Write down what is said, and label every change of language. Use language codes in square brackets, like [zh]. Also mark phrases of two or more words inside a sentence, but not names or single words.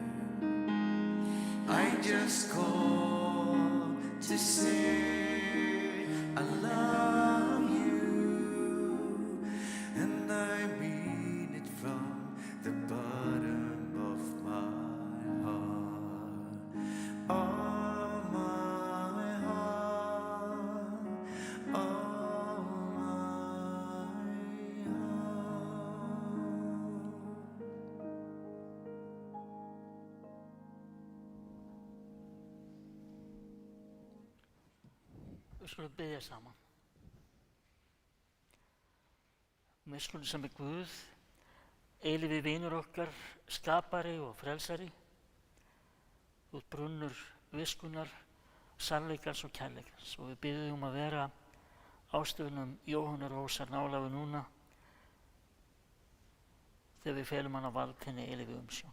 [en] I just call to say I love you, and I mean it from the bottom of my heart. Oh my heart, oh my heart. [is] Við skulum biðja saman. Miskunn sem Guð, eilífi vinur okkar, skapari og frelsari, þú ert brunnur viskunnar, sannleikans og kærleikans, og við biðjum að vera ástöfunum Jóhannar Rósar nálægu núna þegar við felum hana vald henni eilífi umsjón.